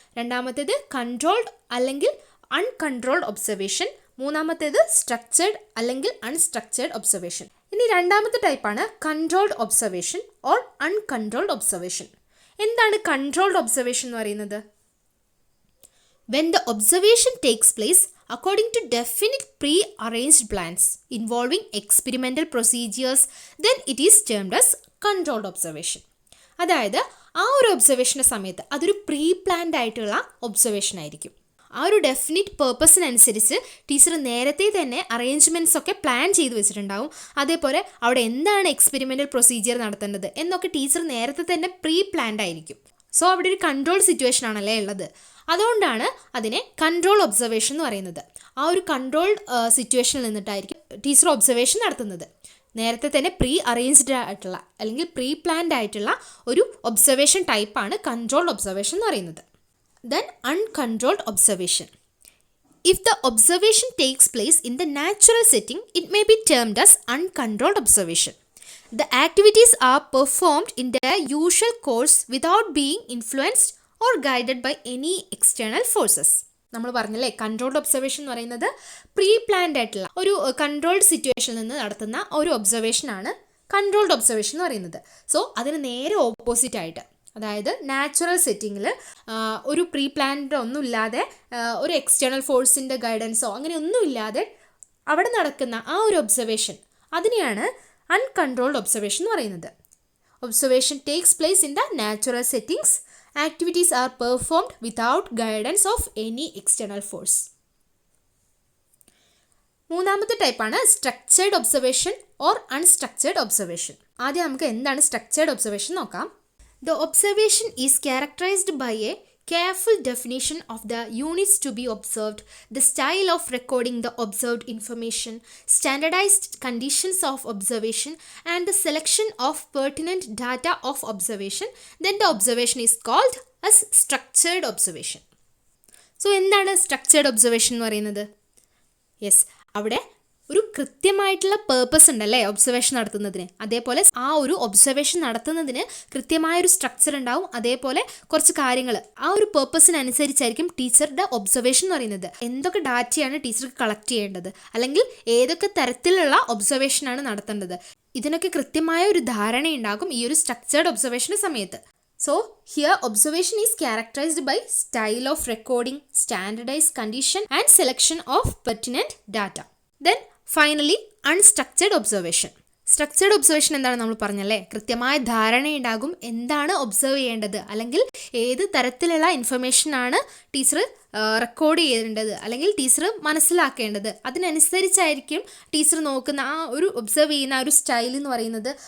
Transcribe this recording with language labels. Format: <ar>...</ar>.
<ml>രണ്ടാമത്തേത് കൺട്രോൾഡ് അല്ലെങ്കിൽ uncontrolled observation. മൂന്നാമത്തേത് സ്ട്രക്ചേർഡ് അല്ലെങ്കിൽ അൺസ്ട്രക്ചേർഡ് ഒബ്സർവേഷൻ. ഇനി രണ്ടാമത്തെ ടൈപ്പാണ് controlled observation or uncontrolled observation. എന്താണ് കൺട്രോൾഡ് ഒബ്സർവേഷൻ എന്ന് പറയുന്നത്?</ml> <en>When the observation takes place according to definite pre-arranged plans involving experimental procedures, then it is termed as controlled observation.</en> <ml>അതായത് ആ ഒരു ഒബ്സർവേഷൻ്റെ സമയത്ത് അതൊരു പ്രീ പ്ലാൻഡ് ആയിട്ടുള്ള ഒബ്സർവേഷൻ ആയിരിക്കും. ആ ഒരു ഡെഫിനിറ്റ് പേർപ്പസിനനുസരിച്ച് ടീച്ചർ നേരത്തെ തന്നെ അറേഞ്ച്മെൻറ്റ്സ് ഒക്കെ പ്ലാൻ ചെയ്ത് വെച്ചിട്ടുണ്ടാവും. അതേപോലെ അവിടെ എന്താണ് എക്സ്പെരിമെൻ്റൽ പ്രൊസീജിയർ നടത്തേണ്ടത് എന്നൊക്കെ ടീച്ചർ നേരത്തെ തന്നെ പ്രീ പ്ലാൻഡ് ആയിരിക്കും. സോ അവിടെ ഒരു കൺട്രോൾ സിറ്റുവേഷൻ ആണല്ലേ ഉള്ളത്. അതുകൊണ്ടാണ് അതിനെ കൺട്രോൾ ഒബ്സർവേഷൻ എന്ന് പറയുന്നത്. ആ ഒരു കൺട്രോൾഡ് സിറ്റുവേഷനിൽ നിന്നിട്ടായിരിക്കും ടീച്ചർ ഒബ്സർവേഷൻ നടത്തുന്നത്. നേരത്തെ തന്നെ പ്രീ അറേഞ്ച്ഡ് ആയിട്ടുള്ള അല്ലെങ്കിൽ പ്രീ പ്ലാൻഡ് ആയിട്ടുള്ള ഒരു ഒബ്സർവേഷൻ ടൈപ്പാണ് കൺട്രോൾഡ് ഒബ്സർവേഷൻ എന്ന് പറയുന്നത്.</ml> <en>Then uncontrolled observation. If the observation takes place in the natural setting, it may be termed as uncontrolled observation. The activities are performed in their usual course without being influenced or guided by any external forces.</en> <ml>നമ്മൾ പറഞ്ഞല്ലേ controlled observation എന്ന് പറയുന്നത് pre planned ആയിട്ടുള്ള ഒരു controlled സിറ്റുവേഷനിൽ നിന്ന് നടത്തുന്ന ഒരു ഒബ്സർവേഷനാണ് കൺട്രോൾഡ് ഒബ്സർവേഷൻ എന്ന് പറയുന്നത്. സോ അതിന് നേരെ ഓപ്പോസിറ്റ് ആയിട്ട്, അതായത് നാച്ചുറൽ സെറ്റിങ്ങിൽ ഒരു പ്രീ പ്ലാൻഡ് ഒന്നും ഇല്ലാതെ ഒരു എക്സ്റ്റേണൽ ഫോഴ്സിൻ്റെ ഗൈഡൻസോ അങ്ങനെ ഒന്നും ഇല്ലാതെ അവിടെ നടക്കുന്ന ആ ഒരു ഒബ്സർവേഷൻ, അതിനെയാണ് അൺകൺട്രോൾഡ് ഒബ്സർവേഷൻ എന്ന് പറയുന്നത്.</ml> <en>Observation takes place in the natural settings. Activities are performed without guidance of any external force.</en> <ml>മൂന്നാമത്തെ ടൈപ്പാണ് structured observation or unstructured observation. ആദ്യം നമുക്ക് എന്താണ് സ്ട്രക്ചേർഡ് ഒബ്സർവേഷൻ നോക്കാം.</ml> <en>The observation is characterized by a careful definition of the units to be observed, the style of recording the observed information, standardized conditions of observation, and the selection of pertinent data of observation. Then the observation is called as structured observation.</en> <ml>So എന്താണ് structured observation എന്ന് പറയുന്നത്? Yes, അവിടെ ഒരു കൃത്യമായിട്ടുള്ള purpose ഉണ്ടല്ലേ observation നടത്തുന്നതിന്. അതേപോലെ ആ ഒരു ഒബ്സർവേഷൻ നടത്തുന്നതിന് കൃത്യമായൊരു സ്ട്രക്ചർ ഉണ്ടാവും. അതേപോലെ കുറച്ച് കാര്യങ്ങൾ ആ ഒരു പേർപ്പസിനനുസരിച്ചായിരിക്കും ടീച്ചറുടെ ഒബ്സർവേഷൻ എന്ന് പറയുന്നത്. എന്തൊക്കെ ഡാറ്റയാണ് ടീച്ചർക്ക് കളക്ട് ചെയ്യേണ്ടത്, അല്ലെങ്കിൽ ഏതൊക്കെ തരത്തിലുള്ള ഒബ്സർവേഷനാണ് നടത്തേണ്ടത്, ഇതിനൊക്കെ കൃത്യമായ ഒരു ധാരണയുണ്ടാകും ഈ ഒരു സ്ട്രക്ചേർഡ് ഒബ്സർവേഷൻ്റെ സമയത്ത്.</ml> <en>So here observation is characterized by style of recording, standardized condition and selection of pertinent data. Then finally unstructured observation.</en> <ml>Structured observation എന്താണ് നമ്മൾ പറഞ്ഞല്ലേ, കൃത്യമായ ധാരണയുണ്ടാകും എന്താണ് ഒബ്സർവ് ചെയ്യേണ്ടത്, അല്ലെങ്കിൽ ഏത് തരത്തിലുള്ള ഇൻഫർമേഷനാണ് ടീച്ചർ റെക്കോർഡ് ചെയ്യേണ്ടത് അല്ലെങ്കിൽ ടീച്ചർ മനസ്സിലാക്കേണ്ടത്. അതിനനുസരിച്ചായിരിക്കും ടീച്ചർ നോക്കുന്ന ആ ഒരു ഒബ്സർവ് ചെയ്യുന്ന ആ ഒരു സ്റ്റൈൽ എന്ന് പറയുന്നത്.</ml>